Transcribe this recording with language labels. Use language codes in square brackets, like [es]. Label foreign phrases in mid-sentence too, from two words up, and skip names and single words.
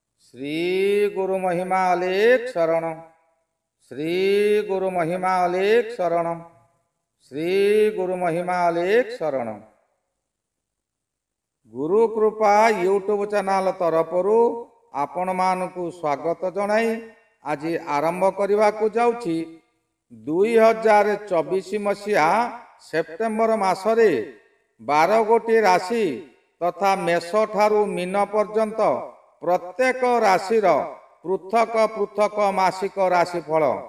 [or] ଶ୍ରୀ ଗୁରୁ ମହିମା ଅଲେଖ ଶରଣ, ଶ୍ରୀ ଗୁରୁ ମହିମା ଅଲେଖ ଶରଣ, ଶ୍ରୀ ଗୁରୁ ମହିମା ଅଲେଖ ଶରଣ। ଗୁରୁ କୃପା [en] YouTube channel [or] ତରଫରୁ ଆପଣ ମାନଙ୍କୁ ସ୍ୱାଗତ ଜଣାଇ ଆଜି ଆରମ୍ଭ କରିବାକୁ ଯାଉଛି 2024 ମସିହା ସେପ୍ଟେମ୍ବର ମାସରେ 12 ଗୋଟି ରାଶି ତଥା ମେଷ ଠାରୁ ମୀନ ପର୍ଯ୍ୟନ୍ତ ପ୍ରତ୍ୟେକ ରାଶିର ପୃଥକ ପୃଥକ ମାସିକ ରାଶିଫଳ